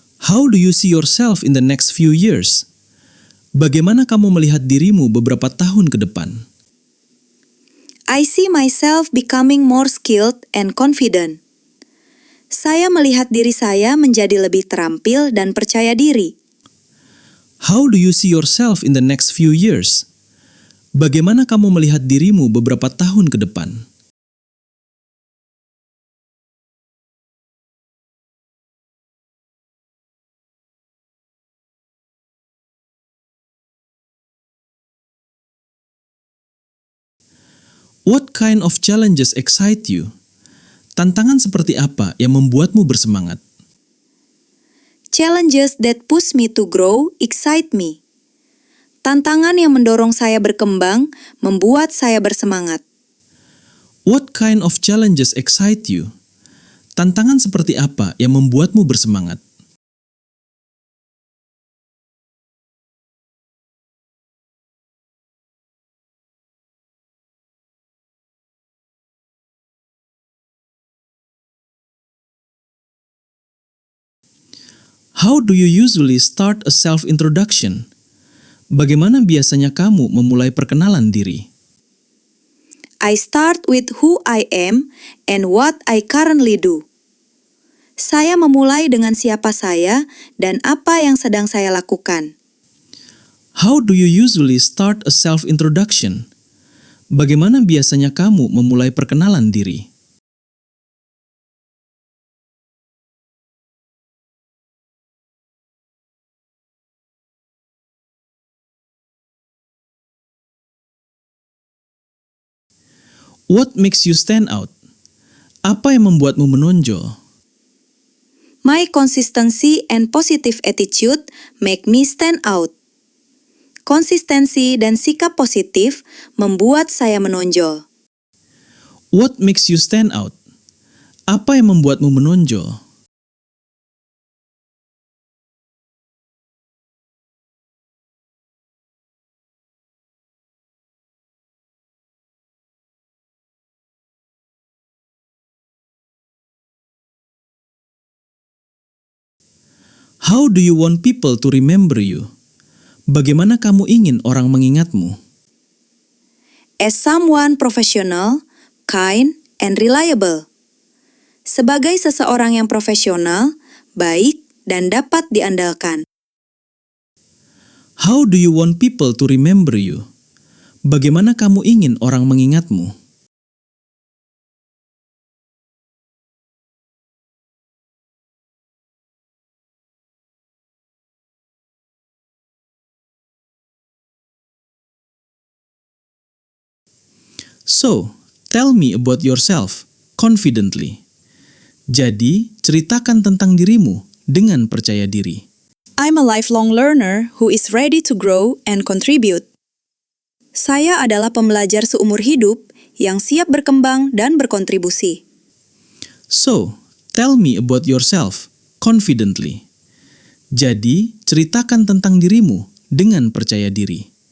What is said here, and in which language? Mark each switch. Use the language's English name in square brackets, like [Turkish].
[English] How do you see yourself in the next few years? [Indonesian] Bagaimana kamu melihat dirimu beberapa tahun ke depan? [English] I see myself becoming more skilled and confident. [Indonesian] Saya melihat diri saya menjadi lebih terampil dan percaya diri. [English] How do you see yourself in the next few years? [Indonesian] Bagaimana kamu melihat dirimu beberapa tahun ke depan? [English] What kind of challenges excite you? [Indonesian] Tantangan seperti apa yang membuatmu bersemangat? [English] Challenges that push me to grow excite me. [Indonesian] Tantangan yang mendorong saya berkembang membuat saya bersemangat. [English] What kind of challenges excite you? [Indonesian] Tantangan seperti apa yang membuatmu bersemangat? [English] How do you usually start a self-introduction? [Indonesian] Bagaimana biasanya kamu memulai perkenalan diri? [English] I start with who I am and what I currently do. [Indonesian] Saya memulai dengan siapa saya dan apa yang sedang saya lakukan. [English] How do you usually start a self-introduction? [Indonesian] Bagaimana biasanya kamu memulai perkenalan diri? [English] What makes you stand out? [Indonesian] Apa yang membuatmu menonjol? [English] My consistency and positive attitude make me stand out. [Indonesian] Konsistensi dan sikap positif membuat saya menonjol. [English] What makes you stand out? [Indonesian] Apa yang membuatmu menonjol? [English] How do you want people to remember you? [Indonesian] Bagaimana kamu ingin orang mengingatmu? [English] As someone professional, kind, and reliable. [Indonesian] Sebagai seseorang yang profesional, baik, dan dapat diandalkan. [English] How do you want people to remember you? [Indonesian] Bagaimana kamu ingin orang mengingatmu? [English] So, tell me about yourself confidently. [Indonesian] Jadi, ceritakan tentang dirimu dengan percaya diri. [English] I'm a lifelong learner who is ready to grow and contribute. [Indonesian] Saya adalah pembelajar seumur hidup yang siap berkembang dan berkontribusi. [English] So, tell me about yourself confidently. [Indonesian] Jadi, ceritakan tentang dirimu dengan percaya diri.